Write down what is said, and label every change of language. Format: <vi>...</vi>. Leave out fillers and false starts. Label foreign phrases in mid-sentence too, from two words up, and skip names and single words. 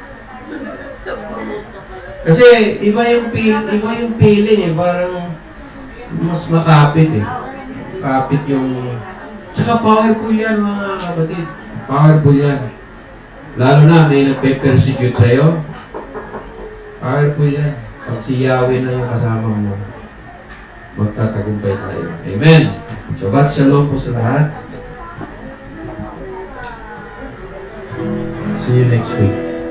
<tl>Kasi iba yung feeling eh, parang mas makapit eh. Kapit yung... Tsaka powerful yan mga kapatid. Powerful yan. Lalo na may nagpe-persecute sa'yo. Powerful yan. Pag si Yahweh na yung kasama mo, magtatagumpay tayo. Amen.</tl> <he>שבת שלום</he> <tl>po sa lahat.</tl> <en>See you next week.</en>